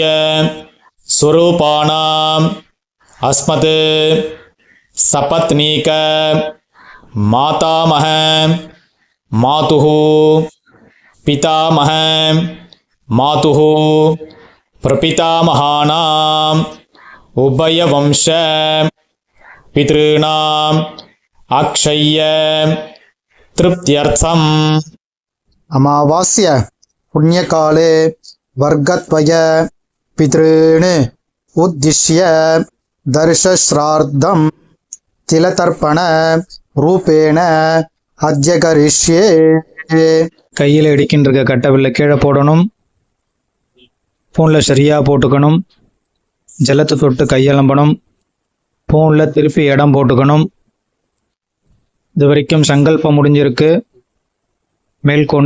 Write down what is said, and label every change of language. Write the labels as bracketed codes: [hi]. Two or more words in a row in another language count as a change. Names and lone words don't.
[sa] स्वरूपाणाम् अस्मत् सपत्नीक मातामह मातुः पितामह मातुः प्रपितामहानाम् उभयवंश पितॄणाम् अक्षय्य तृप्त्यर्थम्. अमावास्य पुण्यकाले वर्गत्वय पितॄन् उद्दिश्य दर्शश्राद्धं तिलतर्पण रूपेण अद्य करिष्ये. [ta] கையில் இடிக்கின்ற கட்டவில்லை கீழே போடணும். பூனில் சரியாக போட்டுக்கணும். ஜலத்தை தொட்டு கையெலம்பணும். பூனில் திருப்பி இடம் போட்டுக்கணும். இது வரைக்கும் சங்கல்பம் முடிஞ்சிருக்கு. மேல்கொண்டு